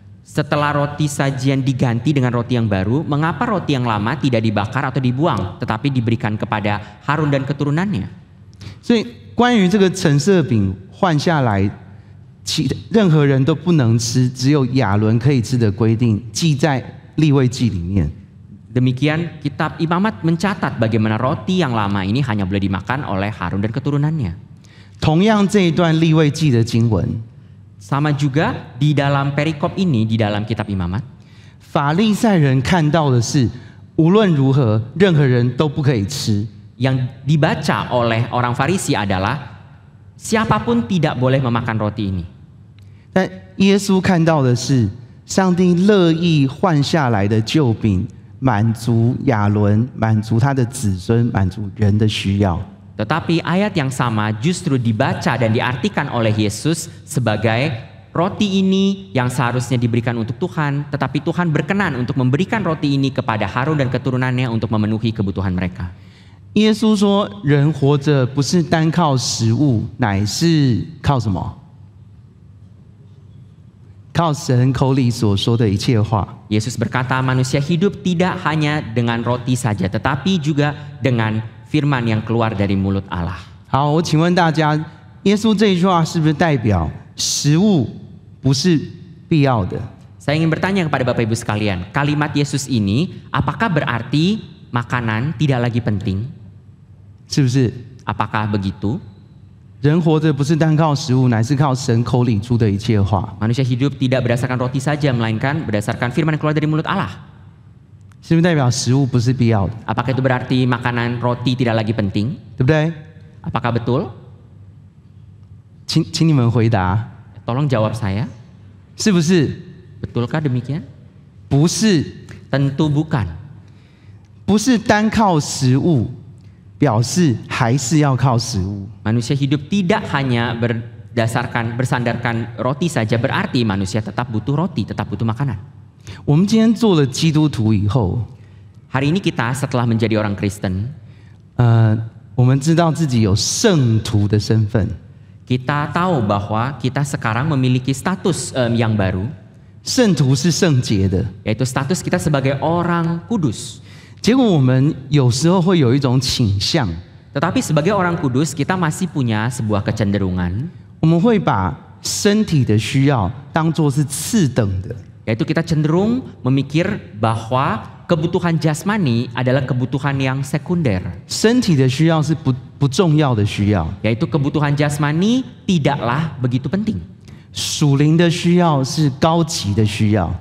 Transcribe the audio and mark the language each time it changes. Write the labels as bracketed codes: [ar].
[id] Setelah roti sajian diganti dengan roti yang baru, mengapa roti yang lama tidak dibakar atau dibuang, tetapi diberikan kepada Harun dan keturunannya? [zh] 所以关于这个陈设饼换下来，任何人都不能吃，只有亚伦可以吃的规定，记在利未记里面。 [id] Demikian kitab Imamat mencatat bagaimana roti yang lama ini hanya boleh dimakan oleh Harun dan keturunannya. [zh] 同样这一段利未记的经文， [id] Sama juga di dalam perikop ini di dalam kitab Imamat, [zh] 法利赛人看到的是，无论如何，任何人都不可以吃。 [id] yang dibaca oleh orang Farisi adalah siapapun tidak boleh memakan roti ini. [zh] 但耶稣看到的是，上帝乐意换下来的旧饼，满足亚伦，满足他的子孙，满足人的需要。 [id] Tetapi ayat yang sama justru dibaca dan diartikan oleh Yesus sebagai roti ini yang seharusnya diberikan untuk Tuhan, tetapi Tuhan berkenan untuk memberikan roti ini kepada Harun dan keturunannya untuk memenuhi kebutuhan mereka. [zh] 耶稣说：“人活着不是单靠食物，乃是靠什么？靠神口里所说的一切话。” [id] Yesus berkata, manusia hidup tidak hanya dengan roti saja, tetapi juga dengan firman yang keluar dari mulut Allah. [zh] 好，我请问大家，耶稣这一句话是不是代表食物不是必要的？ [id] Saya ingin bertanya kepada Bapak Ibu sekalian, kalimat Yesus ini apakah berarti makanan tidak lagi penting? [zh] 是不是？ [id] Apakah begitu? [zh] 人活着不是单靠食物，乃是靠神口里出的一切话。 [id] Manusia hidup tidak berdasarkan roti saja, melainkan berdasarkan firman yang keluar dari mulut Allah. [zh] 是不是代表食物不是必要的？ [id] Apakah itu berarti makanan roti tidak lagi penting? [zh] 对不对？ [id] Apakah betul? [zh] 请你们回答， [id] Tolong jawab saya. [zh] 是不是？ [id] Betulkah demikian? [zh] 不是， [id] Tentu bukan. [zh] 不是单靠食物，表示还是要靠食物。 [id] Manusia hidup tidak hanya bersandarkan roti saja, berarti manusia tetap butuh roti, tetap butuh makanan. [zh] 我们今天做了基督徒以后， [id] Hari ini kita setelah menjadi orang Kristen, [zh] 我们知道自己有圣徒的身份。 [id] kita tahu bahwa kita sekarang memiliki status yang baru, [zh] 圣徒是圣洁的， [id] yaitu status kita sebagai orang kudus. [zh] 结果我们有时候会有一种倾向， [id] Tetapi sebagai orang kudus kita masih punya sebuah kecenderungan, [zh] 我们会把身体的需要当作是次等的， [id] yaitu kita cenderung memikir bahwa kebutuhan jasmani adalah kebutuhan yang sekunder, [zh] 身体的需要是不重要的需要， [id] yaitu kebutuhan jasmani tidaklah begitu penting. [zh] 属灵的需要是高级的需要，